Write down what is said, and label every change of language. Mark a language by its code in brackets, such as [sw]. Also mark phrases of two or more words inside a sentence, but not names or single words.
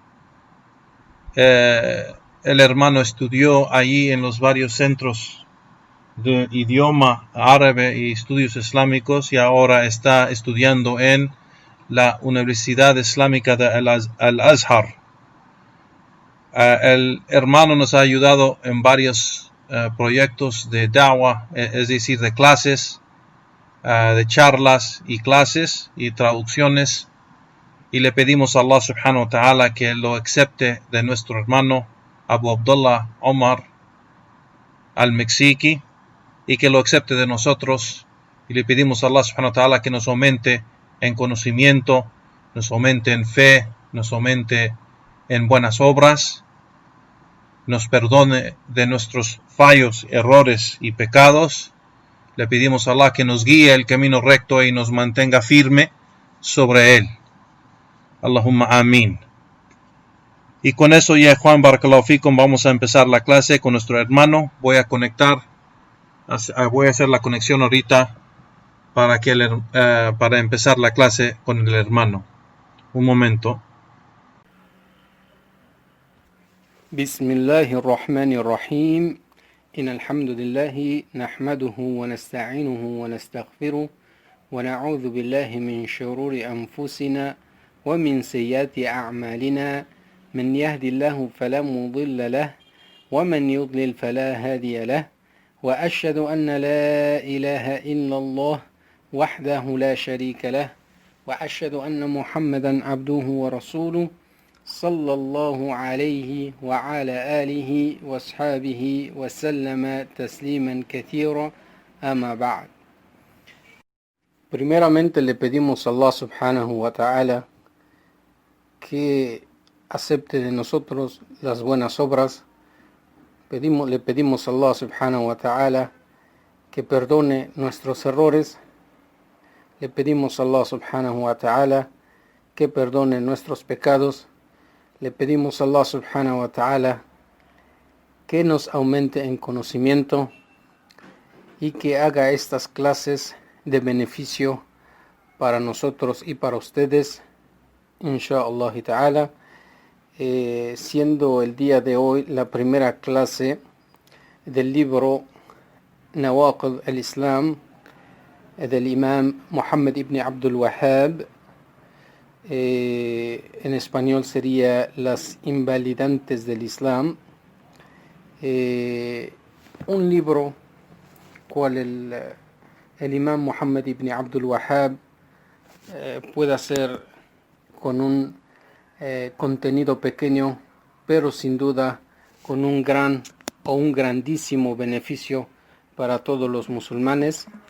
[es] El hermano estudió allí en los varios centros de idioma árabe y estudios islámicos, y ahora está estudiando en la Universidad Islámica de Al-Azhar. El hermano nos ha ayudado en varios proyectos de da'wah, es decir, de clases, de charlas y clases y traducciones, y le pedimos a Allah [ar] سبحانه وتعالى [es] que lo acepte de nuestro hermano Abu Abdullah Omar Al-Meksiki, y que lo acepte de nosotros, y le pedimos a Allah [ar] سبحانه وتعالى [es] que nos aumente en conocimiento, nos aumente en fe, nos aumente en buenas obras, nos perdone de nuestros fallos, errores y pecados. Le pedimos a Allah que nos guíe el camino recto y nos mantenga firme sobre él. [ar] اللهم آمين. [es] Y con eso, ya Juan, [ar] بارك الله فيكم, [es] vamos a empezar la clase con nuestro hermano. Voy a hacer la conexión ahorita para empezar la clase con el hermano. Un momento. [ar] بسم الله الرحمن الرحيم إن الحمد لله نحمده ونستعينه ونستغفره ونعوذ بالله من شرور أنفسنا ومن سيئات أعمالنا من يهدي الله فلا مضل له ومن يضلل فلا هادي له وأشهد أن لا إله إلا الله وحده لا شريك له وأشهد أن محمدا عبده ورسوله صلى الله عليه وعلى آله وأصحابه وسلم تسليما كثيرا أما بعد. [es] Primeramente le pedimos a Allah [ar] سبحانه وتعالى [es] que acepte de nosotros las buenas obras. Le pedimos a Allah [ar] سبحانه وتعالى [es] que perdone nuestros errores. Le pedimos a Allah [ar] سبحانه وتعالى [es] que perdone nuestros pecados. Le pedimos a Allah [ar] سبحانه وتعالى [es] que nos aumente en conocimiento y que haga estas clases de beneficio para nosotros y para ustedes, [ar] إن شاء الله تعالى, [es] siendo el día de hoy la primera clase del libro Nawaqid al-Islam del imam Muhammad ibn Abdul Wahhab. En español sería Las invalidantes del Islam, un libro cual el imam Muhammad ibn Abdul Wahhab puede hacer con un contenido pequeño, pero sin duda con un gran o un grandísimo beneficio para todos los musulmanes.